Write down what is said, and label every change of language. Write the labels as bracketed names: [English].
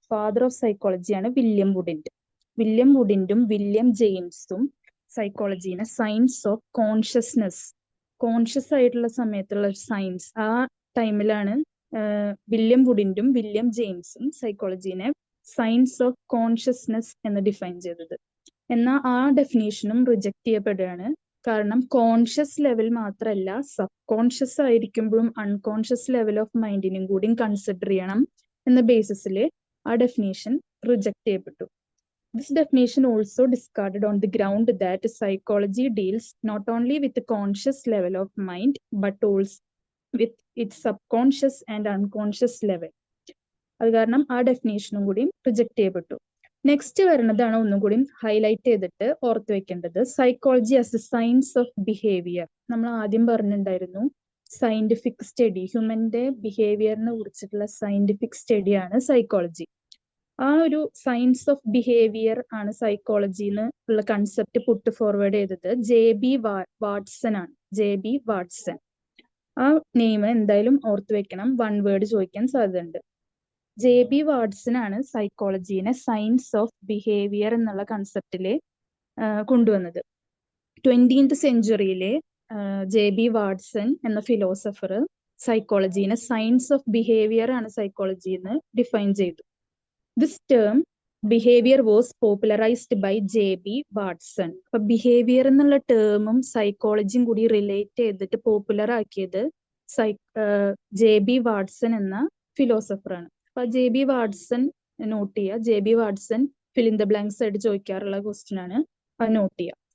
[Malayalam] Father of സൈക്കോളജിയാണ് William വുഡിന്റും William ജെയിംസും സൈക്കോളജീനെ science of consciousness, conscious ആയിട്ടുള്ള സമയത്തുള്ള science, ആ ടൈമിലാണ് William വുഡിന്റും William ജെയിംസും സൈക്കോളജീനെ science of consciousness എന്ന് ഡിഫൈൻ ചെയ്തത്. എന്നാൽ ആ ഡെഫിനേഷനും റിജക്ട് ചെയ്യപ്പെടുകയാണ്. കാരണം കോൺഷ്യസ് ലെവൽ മാത്രമല്ല, sub conscious ആയിരിക്കുമ്പോഴും unconscious level of മൈൻഡിനും കൂടി കൺസിഡർ ചെയ്യണം എന്ന ബേസിസിൽ ആ ഡെഫിനേഷൻ റിജക്ട് ചെയ്യപ്പെട്ടു. [English] This definition also discarded on the ground that psychology deals not only with the conscious level of mind but also with its subconscious and unconscious level. [Malayalam] അത് കാരണം ആ ഡെഫിനേഷനും കൂടി reject ചെയ്യപ്പെട്ടു. നെക്സ്റ്റ് വരുന്നതാണ് ഒന്നും കൂടി ഹൈലൈറ്റ് ചെയ്തിട്ട് ഓർത്ത് വെക്കേണ്ടത്. Psychology as A science of behaviour. നമ്മൾ ആദ്യം പറഞ്ഞിട്ടുണ്ടായിരുന്നു സയന്റിഫിക് സ്റ്റഡി, ഹ്യൂമന്റെ ബിഹേവിയറിനെ കുറിച്ചിട്ടുള്ള സയന്റിഫിക് സ്റ്റഡിയാണ് സൈക്കോളജി. ആ ഒരു സയൻസ് ഓഫ് ബിഹേവിയർ ആണ് സൈക്കോളജിന്ന് ഉള്ള കൺസെപ്റ്റ് പുട്ട് ഫോർവേഡ് ചെയ്തത് ജെ.ബി. വാട്സൺ ആണ്. ജെ.ബി. വാട്സൺ. ആ നെയിം എന്തായാലും ഓർത്തു വെക്കണം, 1 വേർഡ് ചോദിക്കാൻ സാധ്യതയുണ്ട്. ജെ.ബി. വാട്സൺ ആണ് സൈക്കോളജീനെ സയൻസ് ഓഫ് ബിഹേവിയർ എന്നുള്ള കൺസെപ്റ്റില് കൊണ്ടുവന്നത്. 20th സെഞ്ചുറിയിലെ ജെ.ബി. വാട്സൺ എന്ന ഫിലോസഫർ സൈക്കോളജീനെ സയൻസ് ഓഫ് ബിഹേവിയർ ആണ് സൈക്കോളജിന്ന് ഡിഫൈൻ ചെയ്തു. [English] This term behavior was popularized by J.B. Watson. [Malayalam] അപ്പൊ ബിഹേവിയർ എന്നുള്ള ടേമും സൈക്കോളജിയും കൂടി റിലേറ്റ് ചെയ്തിട്ട് പോപ്പുലർ ആക്കിയത് ജെ.ബി. വാട്സൺ എന്ന ഫിലോസഫറാണ്. അപ്പൊ ജെ.ബി. വാട്സൺ നോട്ട് ചെയ്യുക. ജെ.ബി. Watson fill in the blanks ആയിട്ട് ചോദിക്കാറുള്ള ക്വസ്റ്റ്യൻ ആണ്, അത് നോട്ട് ചെയ്യുക.